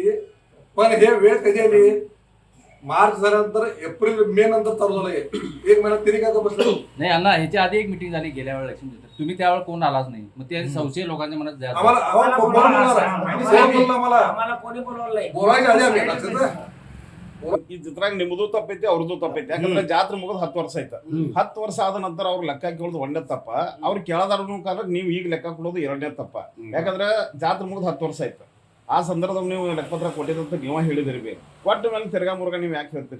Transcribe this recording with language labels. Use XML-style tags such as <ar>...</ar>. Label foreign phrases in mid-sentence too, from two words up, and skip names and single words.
<mr>पण हे वेळ कधी आली मार्च झाल्यानंतर एप्रिल मे नंतर चालू झालं. 1 महिना तरी काय बसलं नाही अण्णा. ह्याच्या आधी एक मीटिंग झाली गेल्या वेळेला इलेक्शन तुम्ही त्यावेळेला कोण आलाच नाही. मग ते संशय लोकांच्या मनात जास्त बोलायच्या आधी आम्ही</mr> <kn>ಇದ್ರಾಗ ನಿಮ್ಮದು ತಪ್ಪೈತಿ ಅವ್ರದ್ದು ತಪ್ಪೈತಿ. ಯಾಕಂದ್ರೆ ಜಾತ್ರೆ ಮುಗಿದ್ 10 ವರ್ಷ ಆಯ್ತು. 10 ವರ್ಷ ಆದ ನಂತರ ಅವ್ರ ಲೆಕ್ಕ ಕೇಳೋದು ಒಂದೇ ತಪ್ಪ. ಅವ್ರು ಕೇಳೋದಾರ ಕಾಲ ನೀವು ಈಗ ಲೆಕ್ಕ ಕೊಡೋದು 2ನೇ ತಪ್ಪ. ಯಾಕಂದ್ರೆ ಜಾತ್ರೆ ಮುಗಿದ್ 10 ವರ್ಷ ಆಯ್ತು. ಆ ಸಂದರ್ಭದಲ್ಲಿ ನೀವು ಲೆಕ್ಕಪತ್ರ ಕೊಟ್ಟಿದಂತ ನೀವು ಹೇಳಿದಿರಿ. ಕೊಟ್ಟ ಮೇಲೆ ತಿರ್ಗಾ ಮುರ್ಗ ನೀವು ಯಾಕೆ ಹೇಳ್ತೀರಿ?</kn>